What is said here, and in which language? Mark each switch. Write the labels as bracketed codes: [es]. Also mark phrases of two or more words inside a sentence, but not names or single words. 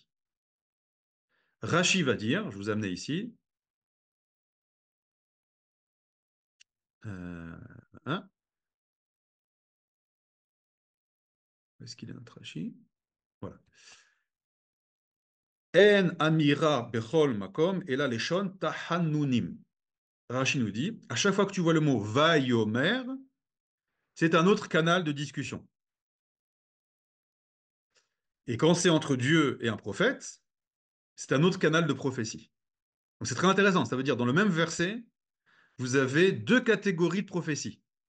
[fr] Rashi va dire, je vous ai amené ici, hein, où est-ce qu'il est notre Rashi? [he] Voilà. אין אמירה בכל מקום את לא לשון תחנונים. [fr] Rashi nous dit, à chaque fois que tu vois le mot vayomer, c'est un autre canal de discussion. Et quand c'est entre Dieu et un prophète, c'est un autre canal de prophétie. Donc c'est très intéressant. Ça veut dire, dans le même verset, vous avez deux catégories de prophétie.